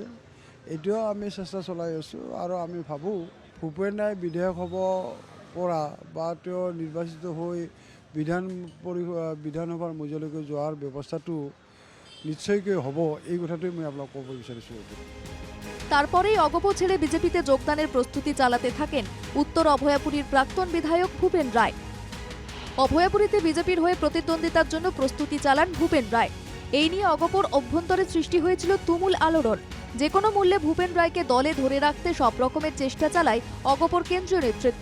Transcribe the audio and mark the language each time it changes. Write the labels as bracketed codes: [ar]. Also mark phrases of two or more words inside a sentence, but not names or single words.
[as] এতিয়াও আমি চেষ্টা চলাই আছোঁ আৰু আমি ভাবোঁ ভূপেন ৰায় বিধায়ক হ'ব পৰা বা তেওঁ নিৰ্বাচিত হৈ বিধানসভাৰ মজিয়ালৈকে যোৱাৰ ব্যৱস্থাটো নিশ্চয়কৈ হ'ব, এই কথাটোৱে মই আপোনাক ক'ব বিচাৰিছোঁ। [bn] তারপরেই অগপ ছেড়ে বিজেপিতে যোগদানের প্রস্তুতি চালাতে থাকেন উত্তর অভয়াপুরীর প্রাক্তন বিধায়ক ভূপেন রায়। অভয়াপুরীতে বিজেপির হয়ে প্রতিদ্বন্দ্বিতার জন্য প্রস্তুতি চালান ভূপেন রায়। এই নিয়ে অগপর অভ্যন্তরে সৃষ্টি হয়েছিল তুমুল আলোড়ন। যে কোনো মূল্যে ভূপেন রায়কে দলে ধরে রাখতে সব রকমের চেষ্টা চালায় অগপর কেন্দ্রীয় নেতৃত্ব।